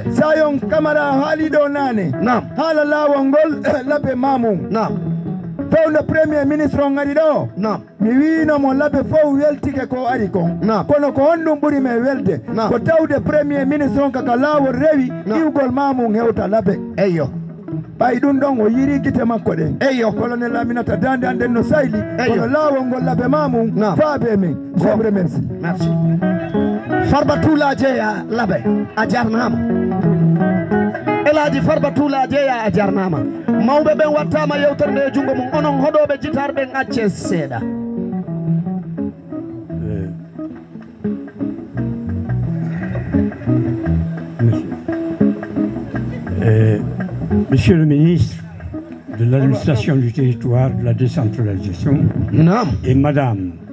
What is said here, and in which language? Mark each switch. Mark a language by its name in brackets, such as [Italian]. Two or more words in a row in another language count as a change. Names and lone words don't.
[Fula] Sayon Camara haali ɗo nane haala laawol ngol Labé Mamoum fewno [French] premier ministre [Fula] on ari ɗo mi winomo Labé fof weltike ko ari kon kono ko honɗum ɓuri men welde ko tawde [French] premier ministre [Fula] on kaka laawol rewi iwgol Mamoum hewta Labé Eyo. ɓay ɗum ɗon o yiri guite makko ɗen Eyo. colonel Aminata dande anden no sayli kono laawol ngol Labé Mamoum faabe men [French] je vous remercie. Merci. [Fula] Farbatulaje ya Labé a jarnama. Elaji Farbatulaje ya a jarnama. Mawɓe ɓen wattama yewtere nde jungo mum onon hoɗoɓe jitar ɓen acce seeɗa. [French] Monsieur le ministre de l'administration du territoire, de la décentralisation, et Madame